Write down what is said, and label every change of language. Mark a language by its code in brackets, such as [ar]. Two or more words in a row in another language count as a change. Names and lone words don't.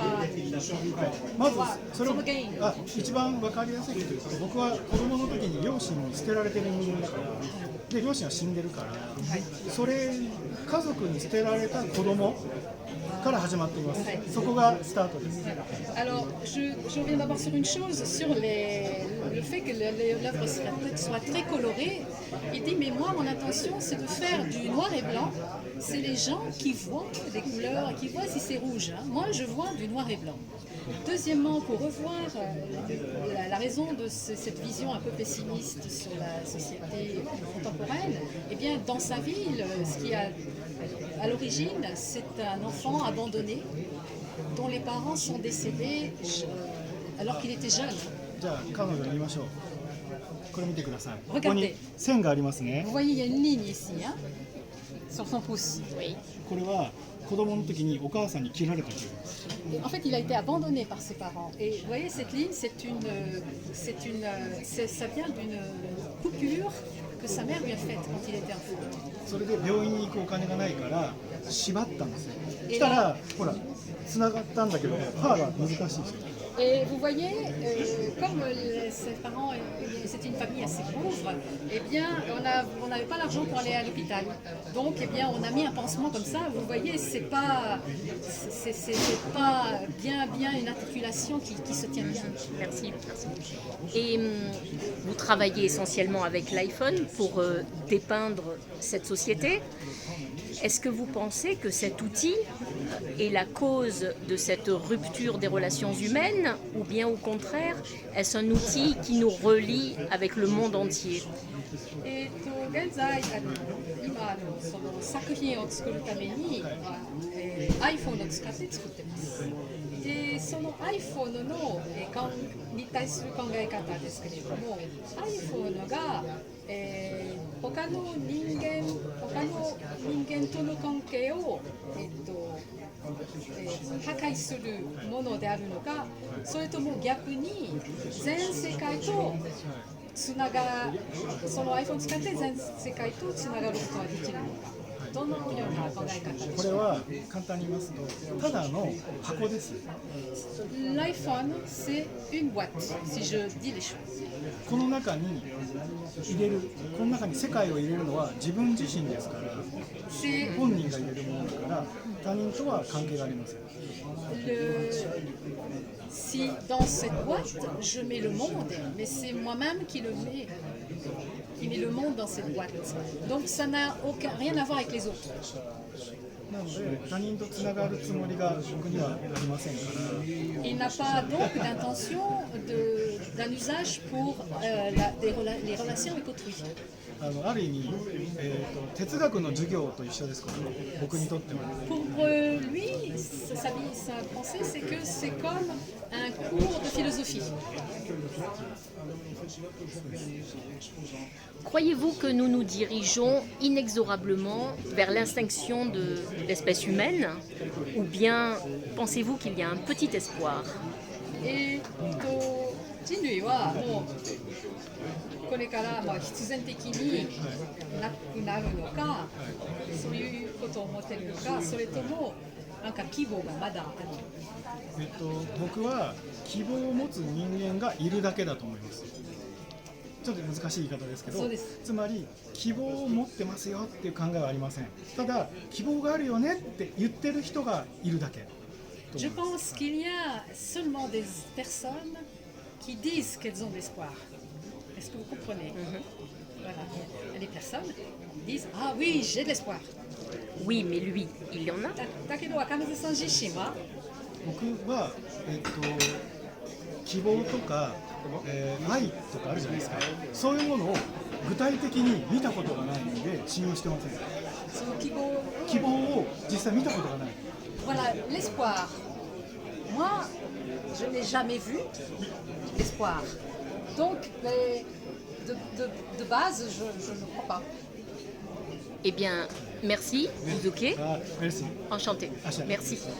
[ja] まずそれを一番分かりやすいというと、僕は子供の時に両親に捨てられてる人間だからで両親は死んでるから、それ家族に捨てられた子供から始まっています。そこがスタートです。 [fr] Alors, je reviens d'abord sur une chose, sur le fait que l'œuvre soit très colorée. Il dit, mais moi, mon intention, c'est de faire du noir et blanc. C'est les gens qui voient des couleurs, qui voient si c'est rouge. Hein. Moi, je vois du noir et blanc. Deuxièmement, pour revoir la raison de cette vision un peu pessimiste sur la société contemporaine, eh bien, dans sa ville, ce qui a à l'origine, c'est un enfant abandonné dont les parents sont décédés alors qu'il était jeune. [ja] じゃあ彼女に言いましょう。これ見てください。こ [fr] Regardez. [ja] こに線がありますね。 [fr] Vous voyez, il y a une ligne ici, hein, sur son pouce. Oui. [ja] これは子供の時にお母さんに切られたという。 [fr] Et en fait, il a été abandonné par ses parents. Et vous voyez, cette ligne, ça vient d'une coupure que sa mère lui a faite quand il était enfant. [ja] それで病院に行くお金がないから縛ったんですよ。したらほら繋がったんだけど歯が難しいですよ。 [fr] Et vous voyez, comme ses parents, c'était une famille assez pauvre, eh bien, on n'avait pas l'argent pour aller à l'hôpital. Donc, eh bien, on a mis un pansement comme ça. Vous voyez, c'est pas bien une articulation qui se tient bien. Merci. Et vous travaillez essentiellement avec l'iPhone pour dépeindre cette société. Est-ce que vous pensez que cet outil est la cause de cette rupture des relations humaines ou bien au contraire, est-ce un outil qui nous relie avec le monde entier? [ja] 現在今その作品を作るために、iPhone を使って作ってます。でその iPhone の、に対する考え方ですけれども iPhone が、他の人間との関係を、破壊するものであるのかそれとも逆に全世界とその iPhone を使って全世界とつながることができるのかどのような考え方でしょうか。これは簡単に言いますとただの箱です。 [fr] L'iPhone c'est une boîte si je dis les choses. [ja] この中に入れるこの中に世界を入れるのは自分自身ですから本人が入れるものだから他人とは関係がありません。 [fr] Si dans cette boîte, je mets le monde, mais c'est moi-même qui met le monde dans cette boîte. Donc ça n'a rien à voir avec les autres. [ja] なので他人とつながるつもりが僕にはありませんから。 [fr] Il n'a pas donc d'intention d'un usage pour les relations avec autrui. [ja] ある意味、哲学の授業と一緒ですからね、僕にとっては。 [fr] Pour lui, sa pensée, c'est que c'est comme un cours de philosophie. Croyez-vous que nous nous dirigeons inexorablement vers l'extinction de l'espèce humaine ou bien pensez-vous qu'il y a un petit espoir? [ja] 人類はもうこれから必然的になくなるのかそういうことを思っているのかそれともなんか希望がまだある。僕は希望を持つ人間がいるだけだと思います。ちょっと難しい言い方ですけど、つまり希望を持ってますよっていう考えはありません。ただ希望があるよねって言ってる人がいるだけ。 [fr] Je pense qu'il y a seulement des personnes qui disent qu'elles ont de l'espoir. Est-ce que vous comprenez? Voilà. Il y a des personnes qui disent ah oui j'ai de l'espoir. Oui, mais lui, il y en a. [ja] だけど若水さん自身は僕は希望とか、愛とかあるじゃないですか。そういうものを具体的に見たことがないので信用してません。その希望を実際見たことがない。 [fr] Voilà, l'espoir. Moi, je n'ai jamais vu l'espoir. Donc, de base, je ne crois pas. Eh bien, merci, Uzuke. Merci. Enchanté. Merci.